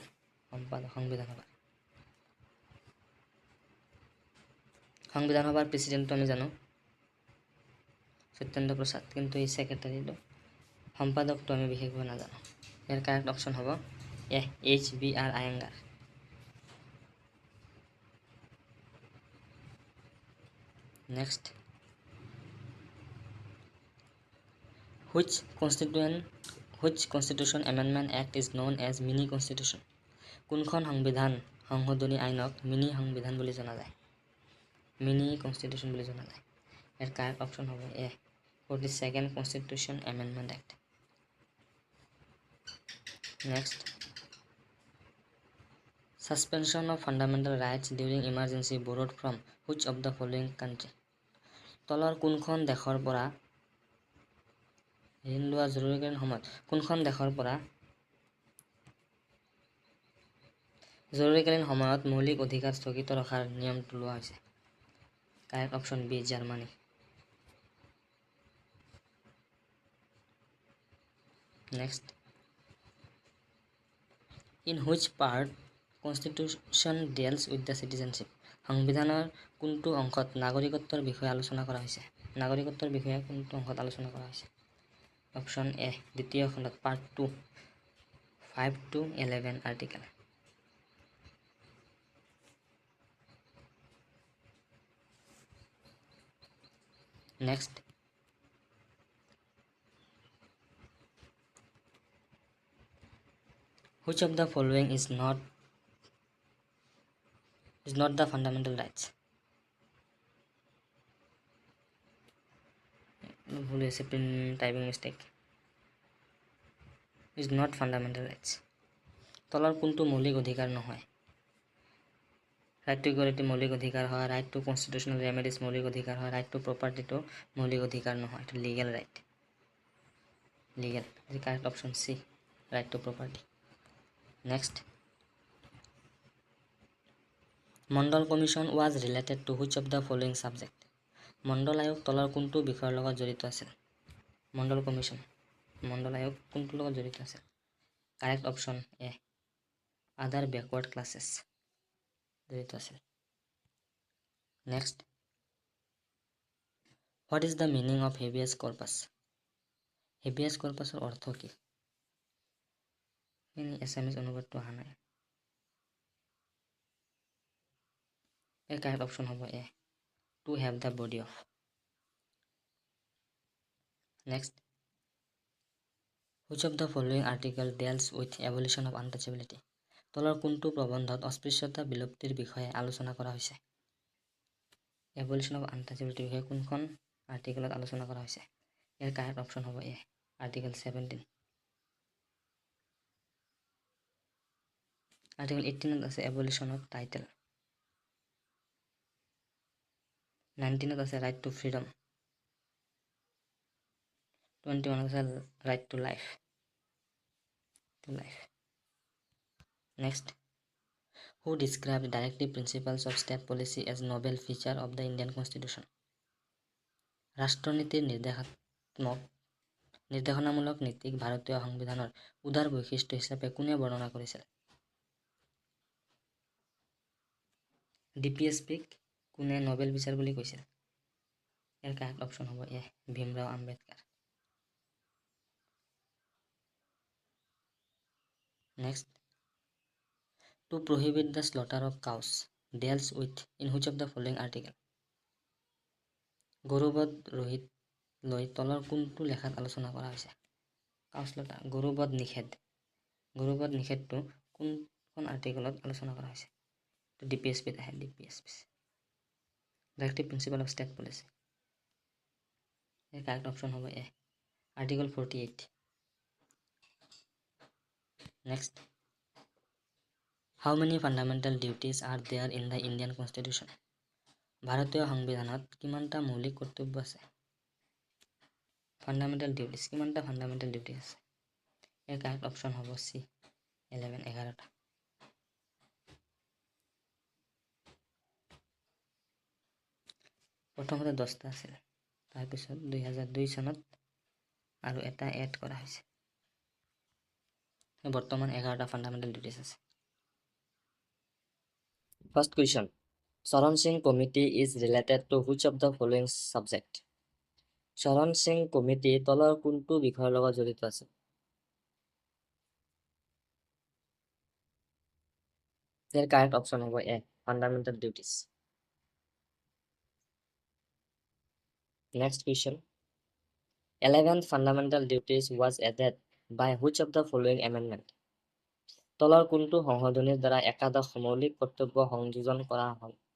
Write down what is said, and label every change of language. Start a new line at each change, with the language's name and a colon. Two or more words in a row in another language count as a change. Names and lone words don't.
Assamese: সংবিধান সভাৰ প্ৰেচিডেণ্টটো আমি জানো সত্যেন্দ্ৰ প্ৰসাদ, কিন্তু এই ছেক্ৰেটাৰীটো সম্পাদকটো আমি বিশেষভাৱে নাজানো। ইয়াৰ
English: correct option
Assamese: হ'ব HBR আয়েংগাৰ। নেক্সট,
English: which constitution amendment act is known as mini constitution?
Assamese: কোনখন সংবিধান সংশোধনী আইনক মিনি সংবিধান বুলি জনা যায়?
English: mini constitution
Assamese: বুলি জনা যায়। ইয়াৰ
English: correct option
Assamese: হ'ব
English: 42nd Constitution Amendment Act. Next, suspension of fundamental rights during emergency borrowed from which of the following country?
Assamese: তলৰ কোনখন দেশৰ পৰা ঋণ লোৱা জৰুৰীকালীন সময়ত কোনখন দেশৰ পৰা জৰুৰীকালীন সময়ত মৌলিক অধিকাৰ স্থগিত ৰখাৰ নিয়মটো লোৱা হৈছে?
English: correct option B
Assamese: জাৰ্মানী। নেক্সট,
English: in which part constitution deals with the citizenship?
Assamese: সংবিধানৰ কোনটো অংশত নাগৰিকত্বৰ বিষয়ে আলোচনা কৰা হৈছে? নাগৰিকত্বৰ বিষয়ে কোনটো অংশত আলোচনা কৰা হৈছে? অপশ্যন এ দ্বিতীয় খণ্ডত
English: part 2 5 to 11 article.
Assamese: নেক্সট,
English: which of the following is not the fundamental rights?
Assamese: ভুল হৈছে,
English: typing mistake. is not fundamental rights।
Assamese: তলৰ কোনটো মৌলিক অধিকাৰ নহয়?
English: right to equality
Assamese: মৌলিক অধিকাৰ হয়,
English: right to constitutional remedies
Assamese: মৌলিক অধিকাৰ হয়,
English: right to propertyটো
Assamese: মৌলিক অধিকাৰ নহয়, এইটো
English: legal right.
Assamese: লিগেল,
English: correct option C right to property. Next, Mandal Commission was related to which of the following subject?
Assamese: মণ্ডল আয়োগ তলৰ কোনটো বিষয়ৰ লগত জড়িত আছিল? মণ্ডল আয়োগ কোনটোৰ লগত জড়িত আছিল?
English: correct option A other backward classes
Assamese: জড়িত আছিল।
English: Next, what is the meaning of habeas corpus?
Assamese: হেবিয়াছ কৰ্পাছৰ অৰ্থ কি? এছামিজ অনুবাদটো অহা নাই। এই
English: correct option
Assamese: হ'ব
English: A to have the body of. নেক্সট, which of the following article deals with abolition of untouchability?
Assamese: তলৰ কোনটো প্ৰবন্ধত অস্পৃশ্যতা বিলুপ্তিৰ বিষয়ে আলোচনা কৰা হৈছে?
English: abolition of untouchability
Assamese: বিষয়ে কোনখন আৰ্টিকেলত আলোচনা কৰা হৈছে? ইয়াৰ
English: correct option
Assamese: হ'ব এ আৰ্টিকেল 17। আৰ্টিকেল 18ত আছে
English: abolition of title, 19ত আছে right to freedom, 21ত আছে right to life. Next, who described directive principles of state policy as novel feature of the Indian Constitution?
Assamese: ৰাষ্ট্ৰনীতিৰ নিৰ্দেশনামূলক নীতিক ভাৰতীয় সংবিধানৰ উদাৰ বৈশিষ্ট্য হিচাপে কোনে বৰ্ণনা কৰিছিল? DPSPক কোনে নোবেল বিচাৰ বুলি কৈছিল? ইয়াৰ
English: correct option
Assamese: হ'ব এ ভীমৰাও আম্বেদকাৰ।
English: Next, to prohibit the slaughter of cows deals with in which of the following article?
Assamese: গৰুবধ ৰোহিত লৈ তলৰ কোনটো লেখাত আলোচনা কৰা হৈছে?
English: cow slaughter
Assamese: গৰুবধ নিষেধটো কোনখন আৰ্টিকেলত আলোচনা কৰা হৈছে? DPSPত আহে। DPSP
English: directive principle of state policy. correct option
Assamese: হ'ব এ আৰ্টিকেল 48।
English: Next, how many fundamental duties are there in the Indian Constitution?
Assamese: ভাৰতীয় সংবিধানত কিমানটা মৌলিক কৰ্তব্য আছে?
English: fundamental duties
Assamese: কিমানটা
English: fundamental duty
Assamese: আছে ইয়াৰ
English: correct option
Assamese: হ'ব চি 11 প্ৰথমতে 10টা আছিল তাৰপিছত 2002 চনত আৰু এটা এড কৰা হৈছে বৰ্তমান 11টা
English: fundamental duties
Assamese: আছে
English: first question Charan Singh Committee is related to which of the following subject
Assamese: চৰণ সিং কমিটি তলৰ কোনটো বিষয়ৰ লগত জড়িত আছে ইয়াৰ
English: correct option
Assamese: হ'ব
English: A fundamental duties next question 11th fundamental duties was added by which of the following amendment
Assamese: তলৰ কোনটো সংশোধনীৰ দ্বাৰা একাদশ মৌলিক কৰ্তব্য সংযোজন কৰা হ'ল